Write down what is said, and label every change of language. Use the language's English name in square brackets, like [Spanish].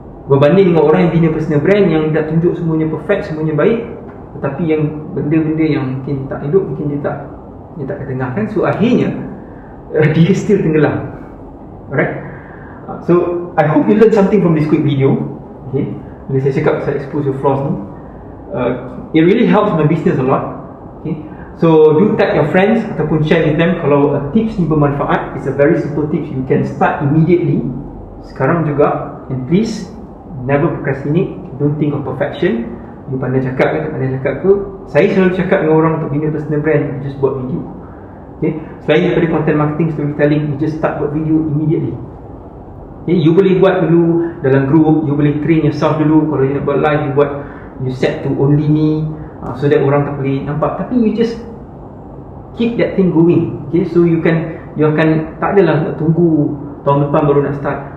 [Malay] Berbanding dengan orang yang bina personal brand yang dah tunjuk semuanya perfect, semuanya baik, tetapi yang benda-benda yang mungkin tak hidup, mungkin dia tak ketengahkan. So akhirnya dia [English] still [Malay] tenggelam. [English] Alright. So I hope you learn something from this quick video. Okay. [Malay] Bila saya cakap pasal [English] expose your flaws ni, it really helps my business a lot. Okay. So do tag your friends [Malay] ataupun [English] share with them [Malay] kalau tips ni bermanfaat. [English] It's a very simple tips, you can start immediately [Malay] sekarang juga. [English] And please never procrastinate, don't think of perfection. you [Malay] pandai cakap ke tak pandai cakap ke, saya selalu cakap dengan orang untuk bina personal brand, [English] you just [Malay] buat video. [English] Okay? [Malay] Selain daripada [English] content marketing, storytelling, you just start [Malay] buat [English] video immediately. Okay? You [Malay] boleh buat dulu dalam group, [English] you [Malay] boleh [English] train yourself [Malay] dulu. Kalau [English] you [Malay] nak buat live, you [English] set to only me, so that [Malay] orang tak boleh nampak. Tapi [English] you just keep that thing going. Okay? So you [Malay] akan tak adalah nak tunggu tahun depan baru nak start.